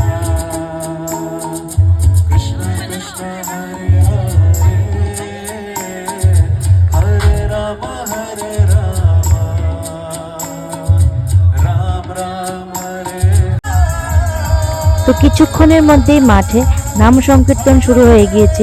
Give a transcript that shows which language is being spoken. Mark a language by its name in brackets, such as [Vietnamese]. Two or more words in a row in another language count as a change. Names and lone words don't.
[Bangla] Krishna Krishna Hare Hare, Hare Rama Hare Rama, Ram Ram Hare। তো কিছুক্ষণের মধ্যেই মাঠে নাম সংকীর্তন শুরু হয়ে গিয়েছিল।